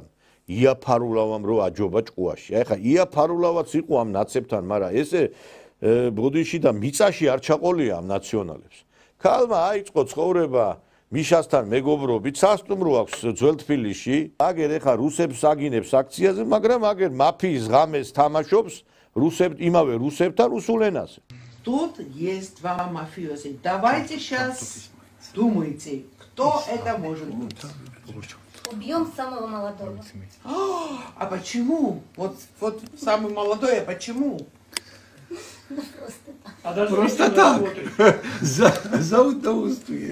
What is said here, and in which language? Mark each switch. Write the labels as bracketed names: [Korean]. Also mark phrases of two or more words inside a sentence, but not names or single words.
[Georgian] იაფარულავამ რო აჯობა ჭკუაში აი ხა იაფარულავაც იყო ამ ნაცებთან მაგრამ ესე ბოდიში და მიწაში არ ჩაყოლია ამ ნაციონალებს ქალმა აიწყო ცხოვრება მიშასთან მეგობრობით სასტუმრო აქვს ძველ თბილისში აგერ ეხა რუსებს აგინებს აქციაზე მაგრამ აგერ მაფიის ღამეს თამაშობს იმავე რუსებთან რუსულ ენაზე [Russian] Тут есть два мафиози. Давайте сейчас думайте, кто это может быть. Убьем самого молодого. А почему? Вот самый молодой, а почему? Просто так. За удовольствие.